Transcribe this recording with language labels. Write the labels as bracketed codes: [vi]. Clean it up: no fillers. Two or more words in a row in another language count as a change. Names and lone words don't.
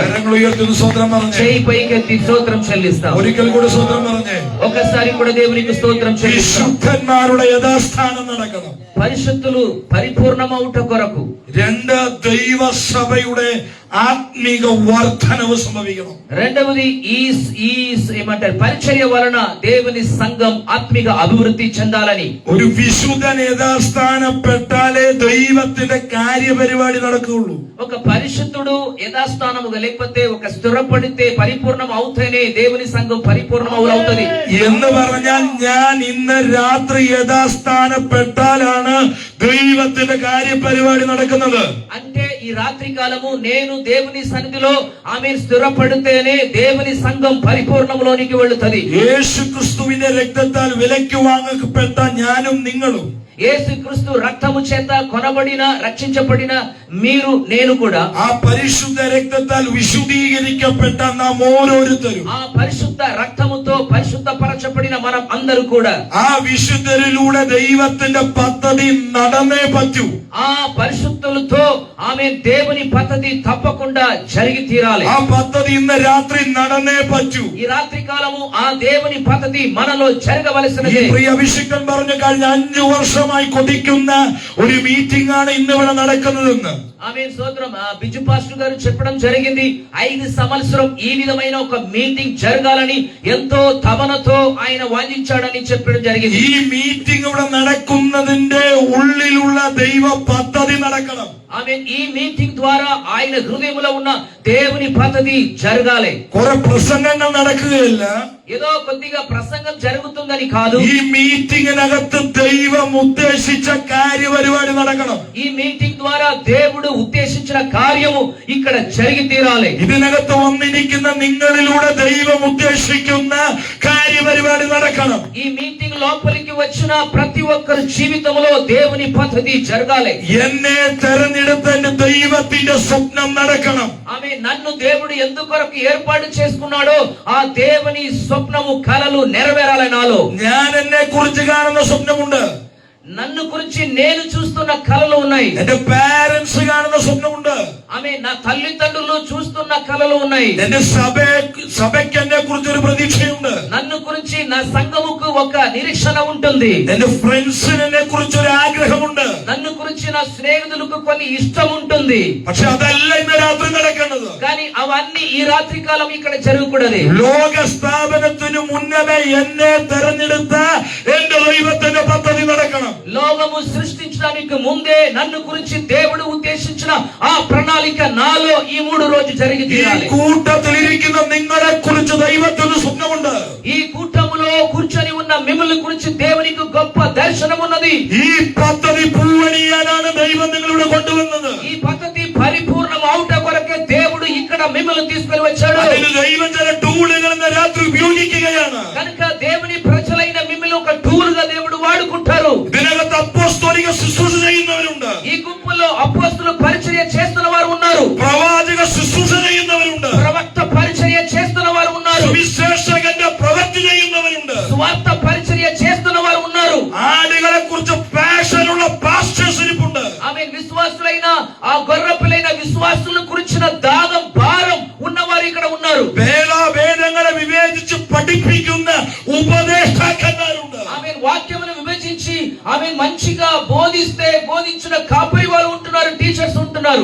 [ml] കരങ്ങൾ ഉയർത്തുന്ന സ്തോത്രം പറഞ്ഞേ. [te] చేయి పైకెత్తి స్తోత్రం చెల్లిస్తాం. [ml] ഒരിക്കൽ കൂടി സ്തോത്രം പറഞ്ഞേ. [te] ఒకసారి కూడా దేవునికి స్తోత్రం చెల్లిస్తాం. [ml] വിശുദ്ധന്മാരുടെ യഥാസ്ഥാനം നടക്കണം. [te] పరిశుద్ధులు పరిపూర్ణం అవుట కొరకు. [ml] രണ്ട്, ദൈവസഭയുടെ ആത്മീക വർധനവ് സംഭവിക്കണം. [te] రెండవది ఈ ఏమంటారు, పరిచర్య వలన దేవుని సంఘం ఆత్మిక అభివృద్ధి చెందాలని. [ml] ഒരു വിശുദ്ധൻ യഥാസ്ഥാനപ്പെട്ടാലേ ദൈവത്തിന്റെ കാര്യപരിപാടി നടക്കുകയുള്ളൂ. [te] ఒక పరిశుద్ధుడు యథాస్థానముగా లేకపోతే ఒక స్థిరపడితే పరిపూర్ణం అవుతేనే దేవుని సంఘం పరిపూర్ణం అవుతుంది. [ml] എന്ന് പറഞ്ഞാൽ ഞാൻ ഇന്ന് രാത്രി യഥാസ്ഥാനപ്പെട്ടാലാണ് ദൈവത്തിന്റെ കാര്യപരിപാടി നടക്കുന്നത്. [te] అంటే ఈ రాత్రి కాలము నేను దేవుని సన్నిధిలో ఆమె స్థిరపడితేనే దేవుని సంఘం పరిపూర్ణంలోనికి వెళుతుంది. [ml] യേശുക്രിസ്തുവിന്റെ രക്തത്താൽ വിലയ്ക്ക് വാങ്ങപ്പെട്ട ഞാനും നിങ്ങളും, [te] యేసుక్రీస్తు రక్తము చేత కొనబడిన రక్షించబడిన మీరు నేను కూడా, [ml] ആ പരിശുദ്ധ രക്തത്താൽ വിശുദ്ധീകരിക്കപ്പെട്ട നാം ഓരോരുത്തരും, [te] ఆ పరిశుద్ధ రక్తముతో పరిశుద్ధపరచబడిన మనం అందరూ కూడా, [ml] ആ വിശുദ്ധരിലൂടെ ദൈവത്തിന്റെ പദ്ധതി നടന്നേ പറ്റൂ. [te] ఆ పరిశుద్ధులతో ఆమె దేవుని పద్ధతి తప్పకుండా జరిగి తీరాలి. [ml] ആ പദ്ധതി ഇന്ന് രാത്രി നടന്നേ പറ്റൂ. [te] ఈ రాత్రి కాలము ఆ దేవుని పద్ధతి మనలో [ml] ഈ [te] జరగవలసినది. [ml] പ്രിയ അഭിഷിക്തൻ പറഞ്ഞു കഴിഞ്ഞ 5 വർഷമായി കൊതിക്കുന്ന ഒരു മീറ്റിംഗ് ആണ് ഇന്നിവിടെ നടക്കുന്നതെന്ന്. [te] ఆమేన్ స్తోత్రం. బిజు పాస్టర్ గారు చెప్పడం జరిగింది 5 సంవత్సరం ఈ విధమైన ఒక మీటింగ్ జరగాలని ఎంతో తపనతో ఆయన వాంఛించాడని చెప్పడం జరిగింది. [ml] ഈ മീറ്റിംഗ് ഇവിടെ നടക്കുന്നതിന്റെ ഉള്ളിലുള്ള ദൈവ പദ്ധതി നടക്കണം. [te] ఆమేన్. ఈ మీటింగ్ ద్వారా ఆయన హృదయంలో ఉన్న దేవుని పద్ధతి జరగాలి. [ml] കുറെ പ്രസംഗങ്ങൾ നടക്കുകയല്ല, [te] ఏదో కొద్దిగా ప్రసంగం జరుగుతుందని కాదు. [ml] ഈ മീറ്റിംഗിനകത്ത് ദൈവം ഉദ്ദേശിച്ച കാര്യപരിപാടി നടക്കണം. [te] ఈ మీటింగ్ ద్వారా దేవుడు ఉద్దేశించిన కార్యము ఇక్కడ జరిగి తీరాలి. [ml] ഇതിനകത്ത് വന്നിരിക്കുന്ന നിങ്ങളിലൂടെ ദൈവം ഉദ്ദേശിക്കുന്ന കാര്യപരിപാടി നടക്കണം. [te] ఈ మీటింగ్ లోపలికి వచ్చిన ప్రతి ఒక్కరి జీవితంలో దేవుని పద్ధతి జరగాలి. [ml] എന്നെ തെരഞ്ഞെടുത്ത എന്റെ ദൈവത്തിന്റെ സ്വപ്നം നടക്കണം. [te] ఆమె నన్ను దేవుడు ఎందుకొరకు ఏర్పాటు చేసుకున్నాడో ఆ దేవుని స్వప్నము కలలు నెరవేరాలి నాలో. [ml] ഞാൻ എന്നെ കുറിച്ച് കാണുന്ന സ്വപ്നമുണ്ട്, [te] నన్ను గురించి నేను చూస్తున్న కలలు ఉన్నాయి. [ml] എന്റെ പാരന്റ്സ് കാണുന്ന സ്വപ്നമുണ്ട്, [te] ఆమె నా తల్లిదండ్రులు చూస్తున్న కలలు ఉన్నాయి. [ml] എന്റെ സഭയ്ക്ക് എന്നെ കുറിച്ച് ഒരു പ്രതീക്ഷയുണ്ട്, [te] నన్ను గురించి నా సంఘముకు ఒక నిరీక్షణ ఉంటుంది. [ml] എന്റെ ഫ്രണ്ട്സിന് എന്നെ കുറിച്ച് ഒരു ആഗ്രഹമുണ്ട്. [te] నన్ను గురించి నా స్నేహితులకు కొన్ని ఇష్టం ఉంటుంది. [ml] പക്ഷെ അതല്ല ഇന്ന് രാത്രി നടക്കേണ്ടത്. [te] కానీ అవన్నీ ఈ రాత్రి కాలం ఇక్కడ జరగకూడదు. [ml] ലോക സ്ഥാപനത്തിനു മുന്നമേ എന്നെ തെരഞ്ഞെടുത്ത എന്റെ ദൈവത്തിന്റെ പദ്ധതി നടക്കണം. [te] లోకము సృష్టించడానికి ముందే నన్ను గురించి దేవుడు ఉద్దేశించిన ఆ ప్రణాళిక నాలో ఈ 3 రోజు జరిగి [ml] ഈ [te] తీరాలి. [ml] കൂട്ടത്തിലിരിക്കുന്ന നിങ്ങളെ കുറിച്ച് ദൈവത്തിന് സ്വപ്നമുണ്ട്. [te] ఈ కూటములో కూర్చొని ఉన్న మిమ్మల్ని గురించి దేవునికి గొప్ప దర్శనం ఉన్నది. [ml] ഈ പദ്ധതി പൂവണിയാനാണ് ദൈവം നിങ്ങളിവിടെ കൊണ്ടുവന്നത്. [te] ఈ పద్ధతి పరిపూర్ణం అవుట కొరకే దేవుడు ఇక్కడ మిమ్మల్ని తీసుకొని వచ్చాడు. [ml] അതിന് ദൈവം ചില ടൂളുകൾ ഇന്ന് രാത്രി ഉപയോഗിക്കുകയാണ്. [te] కనుక దేవుని ప్రజలైన మిమ్మల్ని ఒక టూల్ గా దేవుడు వాడుకుంటారు. [ml] ഇതിനകത്ത് അപ്പോസ്തോലിക ശുശ്രൂഷ ചെയ്യുന്നവരുണ്ട്, [te] ఈ గుంపులో అపోస్తలులు పరిచర్య చేస్తున్న వారు ఉన్నారు, [ml] പ്രവാചക ശുശ്രൂഷ ചെയ്യുന്നവരുണ്ട്, [te] ప్రవక్త పరిచర్య చేస్తున్న వారు ఉన్నారు, [ml] സുവിശേഷകന്റെ പ്രവൃത്തി ചെയ്യുന്നവരുണ്ട്, [te] స్వార్థ పరిచర్య చేస్తున్న వారు ఉన్నారు. [ml] ആടുകളെ കുറിച്ച് പാഷനുള്ള പാസ്റ്റേഴ്സ് ഇരിപ്പുണ്ട്. [te] ఆమె విశ్వాసులైన ఆ గొర్రెపిల్లైన విశ్వాసులను గురించిన దాగం భారం ఉన్నవారు ఇక్కడ ఉన్నారు. [ml] വേദങ്ങളെ വിവേചിച്ച് പഠിപ്പിക്കുന്ന ഉപദേഷ്ടാക്കന്മാരുണ്ട്. [te] ఆమె వాక్యమును విభజించి ఆమె మంచిగా బోధించిన కాపరి వారు ఉంటున్నారు, టీచర్స్ ఉంటున్నారు.